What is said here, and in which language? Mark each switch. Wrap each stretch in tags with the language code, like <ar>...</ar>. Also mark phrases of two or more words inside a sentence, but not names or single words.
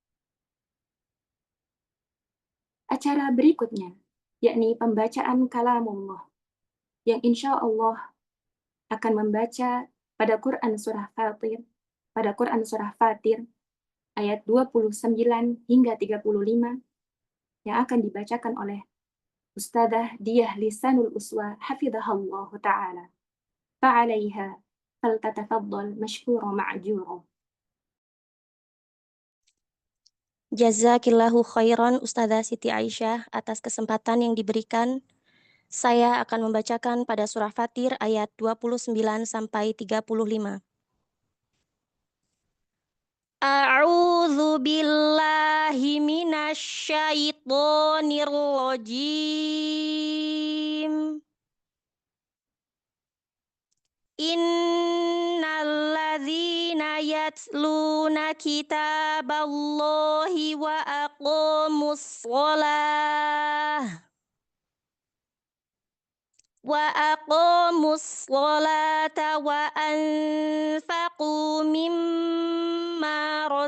<id>Acara berikutnya, yakni pembacaan kalamullah, yang</id> <ar>إن شاء الله</ar> <id>akan membaca pada Quran Surah Fatir, ayat 29 hingga 35, yang akan dibacakan oleh Ustadzah Diyah Lisanul Uswa</id> <ar>حفظها الله تعالى. فعليها فلتتفضل مشكورة مأجورة. جزاكِ الله خيرا</ar> <id>Ustadzah Siti Aisyah atas kesempatan yang diberikan. Saya akan membacakan pada surah Fatir ayat 29 sampai 35.</id> <ar>أعوذ بالله من الشيطان الرجيم. إن الذين يتلون كتاب الله وأقاموا الصلاة وأنفقوا مما</ar>